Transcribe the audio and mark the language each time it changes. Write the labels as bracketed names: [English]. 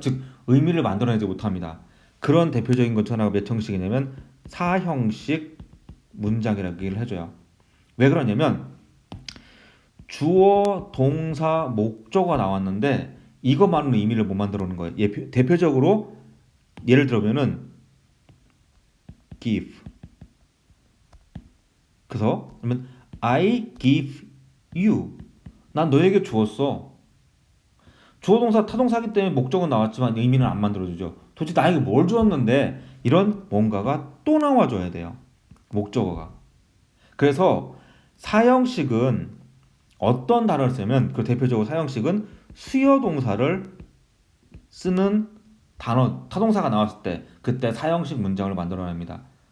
[Korean] 즉 의미를 만들어내지 못합니다. 그런 대표적인 것 하나가 몇 형식이냐면 4형식 문장이라고 얘기를 해줘요. 왜 그러냐면 주어, 동사, 목적어가 나왔는데 이것만으로는 의미를 못 만들어 오는 거예요. 대표적으로 예를 들면은 give. 그래서 그러면 [English] I give you. [Korean] 난 너에게 주었어. 주어 동사 타동사기 때문에 목적은 나왔지만 의미는 안 만들어주죠. 도대체 나에게 뭘 주었는데 이런 뭔가가 또 나와줘야 돼요. 목적어가. 그래서 사형식은 어떤 단어를 쓰면 그 대표적으로 사형식은 수요 동사를 쓰는 단어 타동사가 나왔을 때 그때 사형식 문장을 만들어냅니다.